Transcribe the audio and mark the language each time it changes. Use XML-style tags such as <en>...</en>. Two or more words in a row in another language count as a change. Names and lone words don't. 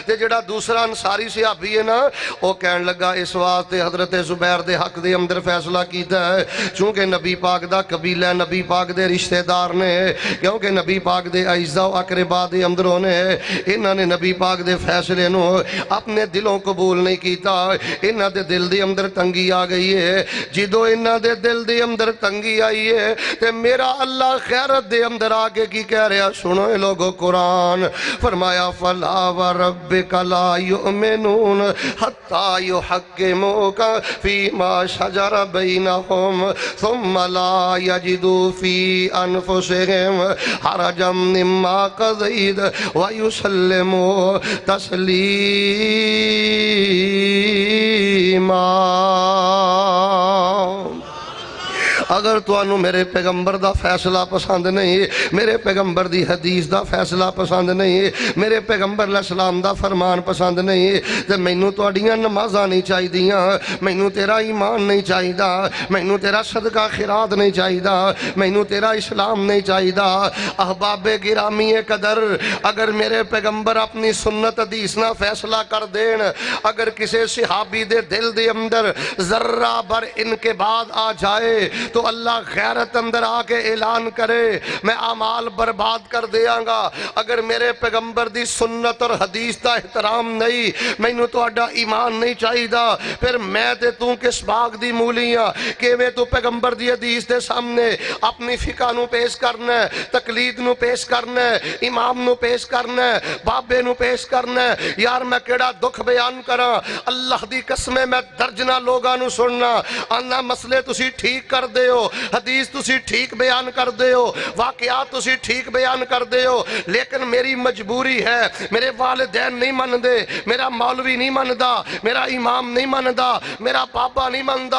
<pa>تے جڑا دوسرا انصاری صحابی ہے نا وہ کہن لگا اس واسطے حضرت زبیر دے حق دے اندر فیصلہ کیتا ہے چونکہ نبی پاک دا قبیلہ نبی پاک دے رشتہ دار نے، کیونکہ نبی پاک دے اعزاء و اقرباء دے اندروں نے انہاں نے نبی پاک دے فیصلے نو اپنے دلوں قبول نہیں کیتا، انہاں دے دل دے اندر تنگی آ گئی ہے۔ جدو انہاں دے دل دے اندر تنگی آئی ہے تے میرا اللہ خیرت دے اندر آگے کی کہہ رہا، سنو اے لوگو قرآن فرمایا</pa> <ar>فلا وربک لا یؤمنون حتی یحکموک فیما شجر بینہم ثم لا یجدوا فی انفسہم حرجا مما قضیت ویسلموا تسلیما۔</ar> <pa>اگر تو انو میرے پیغمبر دا فیصلہ پسند نہیں، میرے پیغمبر دی حدیث دا فیصلہ پسند نہیں، میرے پیغمبر</pa> <ar>علیہ السلام</ar> <pa>دا فرمان پسند نہیں، تے مینوں تواڈیاں نمازاں نہیں چاہیدیاں، مینوں تیرا ایمان نہیں چاہیدا، مینوں تیرا صدقہ خیرات نہیں چاہیدا، مینوں تیرا اسلام نہیں چاہیدا۔ احباب گرامی قدر، اگر میرے پیغمبر اپنی سنت حدیث نہ فیصلہ کر دین، اگر کسی صحابی دے دل دے اندر ذرہ بر ان کے بعد آ جائے تو اللہ غیرت اندر آ کے اعلان کرے میں اعمال برباد کر دیاں گا۔ اگر میرے پیغمبر دی سنت اور حدیث دا احترام نہیں، مینوں تہاڈا ایمان نہیں چاہیدا، پھر میں تے تو کس باغ دی مولیاں کیویں تو پیغمبر دی حدیث دے سامنے اپنی فقہ نو پیش کرنا ہے، تقلید نو پیش کرنا ہے، امام نو پیش کرنا ہے، بابے نو پیش کرنا ہے۔ یار میں کیڑا دکھ بیان کراں، اللہ دی قسم میں درجنہ لوگاں نو سننا آنا مسئلے تسی ٹھیک کر دے ہو، حدیث تسی ٹھیک بیان کر دے ہو، واقعات تسی ٹھیک بیان کر دے ہو، لیکن میری مجبوری ہے، میرے والدین نہیں من دے، میرا مولوی نہیں مندا، میرا امام نہیں مندا، میرا بابا نہیں مندا۔</pa>